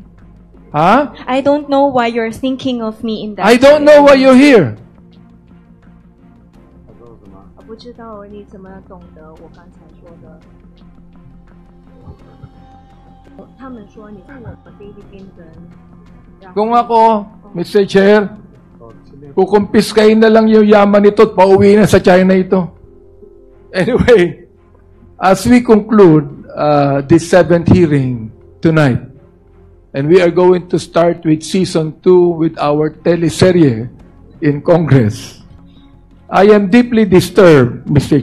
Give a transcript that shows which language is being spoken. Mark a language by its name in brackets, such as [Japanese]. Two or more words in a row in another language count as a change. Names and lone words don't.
[English] 哈 I don't know why you're thinking of me in that I don't know why you're here. [Chinese] 我不知道你怎么懂得我刚才说的。他们说你是我们菲律宾人。 [Filipino] Kung ako, Mr. Chair, kukumpiskahin na lang yung yaman nito at pauwi na sa China ito. [English] Anyway, as we conclude this 7th hearing tonight, and we are going to start with Season 2 with our teleserye in Congress, I am deeply disturbed, Mr.